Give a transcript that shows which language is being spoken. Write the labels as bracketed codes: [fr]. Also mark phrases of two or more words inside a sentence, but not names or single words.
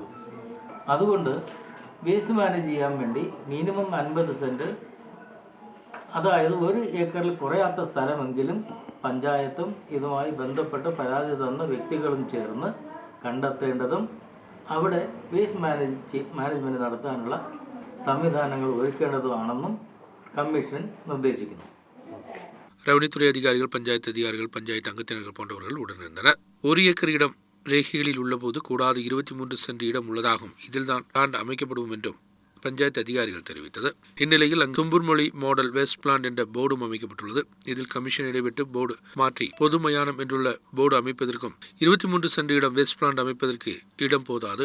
[ml] അതുകൊണ്ട് [en] waste manage [ml] ചെയ്യാൻ വേണ്ടി മിനിമം 50 സെൻറ്റ്, അതായത് 1 ഏക്കറിൽ കുറയാത്ത സ്ഥലമെങ്കിലും പഞ്ചായത്തും ഇതുമായി ബന്ധപ്പെട്ട് പരാതി തന്ന വ്യക്തികളും ചേർന്ന് കണ്ടെത്തേണ്ടതും അവിടെ [en] waste management [ml] നടത്താനുള്ള സംവിധാനങ്ങൾ ഒരുക്കേണ്ടതുമാണെന്നും കമ്മീഷൻ നിർദ്ദേശിക്കുന്നു. [ta] ரெவின்யூத்துறை அதிகாரிகள், பஞ்சாயத்து அதிகாரிகள், பஞ்சாயத்து அங்கத்தினர்கள் போன்றவர்கள் உடனிருந்தனர். 1 ஏக்கர் இடம் ரேகைகளில் உள்ளபோது கூடாது 23 சென்ட் இடம் உள்ளதாகவும் இதில்தான் பிளான்ட் அமைக்கப்படும் என்றும் பஞ்சாயத்து அதிகாரிகள் தெரிவித்தது. இந்நிலையில் தும்பூர் மொழி [en] model waste plant [ta] என்ற போர்டும் அமைக்கப்பட்டுள்ளது. இதில் கமிஷன் இடைவிட்டு போர்டு மாற்றி பொது மயானம் என்றுள்ள போர்டு அமைப்பதற்கும் 23 சென்ட் இடம் [en] waste plant [ta] அமைப்பதற்கு இடம் போதாது.